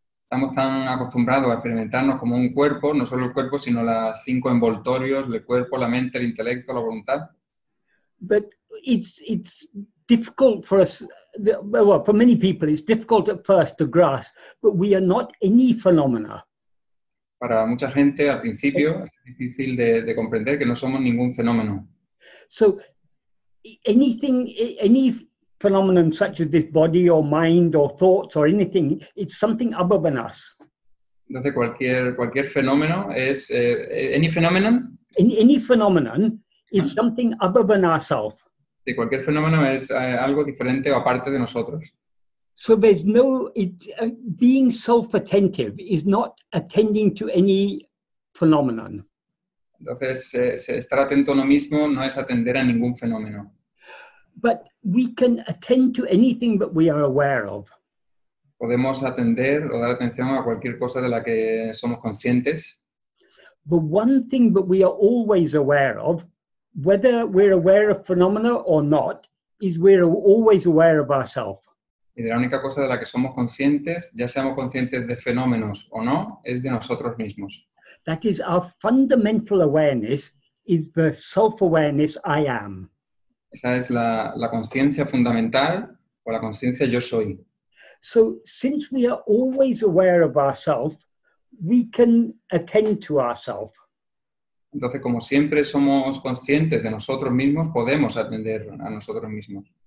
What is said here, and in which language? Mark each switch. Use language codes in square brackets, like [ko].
[es] Estamos tan acostumbrados a experimentarnos como un cuerpo, no solo el cuerpo, sino las 5 envoltorios, el cuerpo, la mente, el intelecto, la voluntad. [en] But it's difficult for us, well, for many people, it's difficult at first to grasp, but we are not any phenomena. [es] Para mucha gente, al principio, es difícil de comprender que no somos ningún fenómeno. [en] So any phenomenon such as this body or mind or thoughts or anything, it's something other than us. [es] Entonces, cualquier fenómeno es... [en] ¿any phenomenon? Any phenomenon is something other than ourselves. [es] Sí, cualquier fenómeno es algo diferente o aparte de nosotros. [en] So there's no... being self-attentive is not attending to any phenomenon. [es] Entonces, estar atento a uno mismo no es atender a ningún fenómeno. [en] But we can attend to anything that we are aware of. [es] Podemos atender o dar atención a cualquier cosa de la que somos conscientes. [en] The one thing that we are always aware of, whether we're aware of phenomena or not, is we're always aware of ourselves. [es] Y de la única cosa de la que somos conscientes, ya seamos conscientes de fenómenos o no, es de nosotros mismos. [en] That is, our fundamental awareness is the self-awareness I am. [es] Esa es la conciencia fundamental o la conciencia yo soy. [en] So since we are always aware of ourselves, we can attend to ourselves. [es] Entonces, como siempre somos conscientes de nosotros mismos, podemos atender a nosotros mismos.